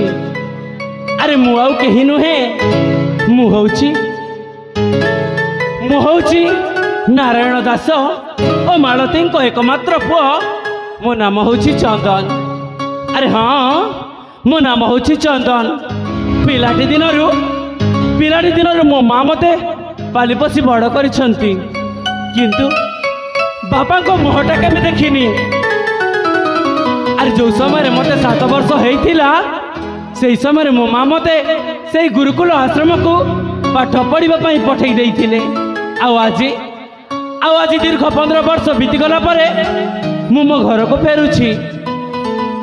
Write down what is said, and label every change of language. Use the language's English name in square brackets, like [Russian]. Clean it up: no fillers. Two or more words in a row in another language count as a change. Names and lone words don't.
[Odia] ଅରେ ମୁ ଆଉ କେହି ନୁହେଁ ମୁ ହେଉଛି ନାରାୟଣ ଦାସ ଓ ମାଳତୀଙ୍କ ଏକମାତ୍ର ପୁଅ ମୋ ନାମ ହେଉଛି ଚନ୍ଦନ। ଅରେ ହଁ ମୋ ନାମ ହେଉଛି ଚନ୍ଦନ। ପିଲାଟି ଦିନରୁ ମୋ ମାଁ ମତେ ପାଳି ପୋଷି ବଡ଼ କରିଛନ୍ତି କିନ୍ତୁ ବାପାଙ୍କ ମୁହଁଟା କେବେ ଦେଖିନି। ଅରେ ଯେଉଁ ସମୟ ମତେ 7 ବର୍ଷ ହୋଇଥିଲା ସେ ସମୟ ମୋ ମାଁ ମତେ ସେ ଗୁରୁକୁଳ ଆଶ୍ରମ କୁ ପାଠ ପଢ଼ିବା ପାଇଁ ପଠେଇ ଦେଇଥିଲେ। ଆଜି ଦୀର୍ଘ 15 ବର୍ଷ ବିତିଗଲା ମୋ ଘର କୁ ଫେରୁଛି।